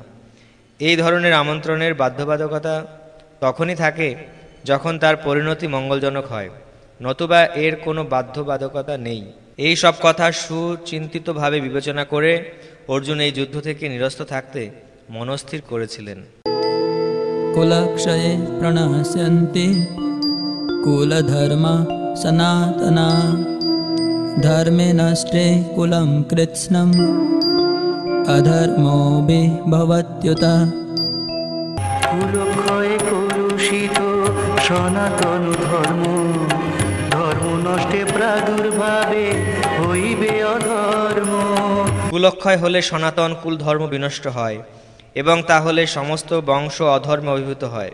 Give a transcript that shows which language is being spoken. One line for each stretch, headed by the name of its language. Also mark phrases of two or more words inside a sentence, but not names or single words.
Bangla: এই ধরনের আমন্ত্রণের বাধ্যবাধকতা তখনই থাকে যখন তার পরিণতি মঙ্গলজনক হয়, নতুবা এর কোনো বাধ্যবাধকতা নেই। এই সব কথা সুচিন্তিতভাবে বিবেচনা করে অর্জুন এই যুদ্ধ থেকে নিরস্ত থাকতে মনস্থির করেছিলেন।
Sanskrit: कुलक्षये प्रणश्यन्ति कुलधर्मा सनातना धर्मे नष्टे कुलं कृत्स्नम् अधर्मोऽपि भवत्युत।
Bangla: কুলক্ষয়ে কলুষিত সনাতন ধর্ম, ধর্ম নষ্টে প্রাদুর্ভাবে হইবে অধর্ম। কুলক্ষয় হলে সনাতন কুল ধর্ম বিনষ্ট হয় এবং তা হলে সমস্ত বংশ অধর্মে অভিভূত হয়।